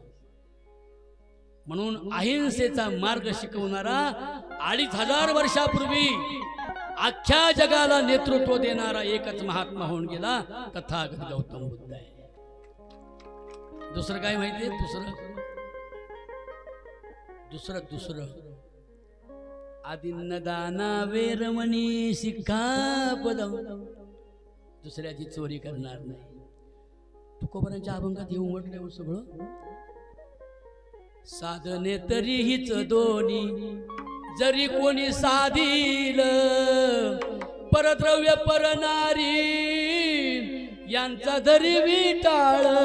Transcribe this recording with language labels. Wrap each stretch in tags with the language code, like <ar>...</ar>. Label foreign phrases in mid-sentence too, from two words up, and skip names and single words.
<mr>म्हणून अहिंसेचा मार्ग शिकवणारा 2500 वर्षापूर्वी अख्ख्या जगाला नेतृत्व देणारा एकच महात्मा होऊन गेला, तथागत गौतम बुद्ध आहे. दुसरं काय माहितीये? दुसरं</mr> <pi>आदिन्नदाना वेरमणी सिक्खापदम.</pi> <mr>दुसऱ्याची चोरी करणार नाही. तुकोबारांच्या अभंगात येऊन म्हटलं सगळं. साधने तरीहीच दोन्ही, जरी कोणी साधील, परद्रव्य परनारी यांचा धरी विटाळ.</mr>